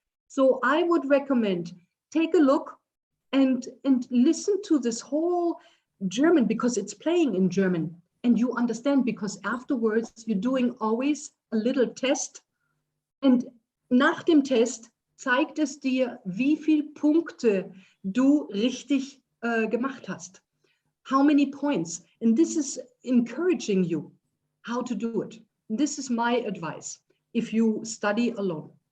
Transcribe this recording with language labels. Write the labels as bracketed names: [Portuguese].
[English] So I would recommend, take a look and listen to this whole German, because it's playing in German. And you understand, because afterwards you're doing always a little test. And [German] nach dem Test zeigt es dir, wie viel Punkte du richtig gemacht hast. [English] How many points. And this is encouraging you how to do it. This is my advice if you study alone.